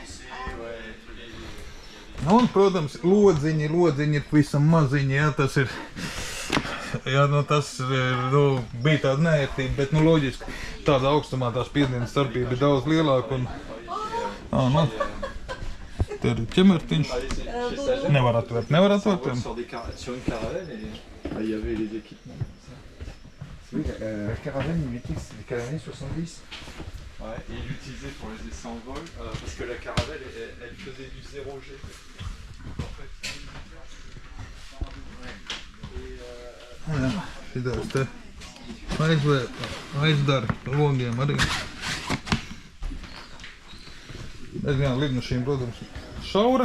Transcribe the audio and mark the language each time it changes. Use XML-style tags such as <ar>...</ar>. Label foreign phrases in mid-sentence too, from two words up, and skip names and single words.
<lv>Nu, un, protams, lodziņi ir visam maziņi, jā, tas ir... Jā, nu tas bija tāda neērtība, bet nu loģiski tāda augstumā tā spiediena starpība ir daudz lielāka un... Nu, te ir ķemertiņš. Nevar atvērt.</lv> <fr>Oui, la caravane, il mettait que c'était qu'à l'année 70. Ouais, et il l'utilisait pour les essais en vol, parce que la caravelle, elle faisait du 0G.</fr> <lv>Jā, šitās te aizdara logiem arī. Diezgan lidmašīna, protams, šaura.</lv>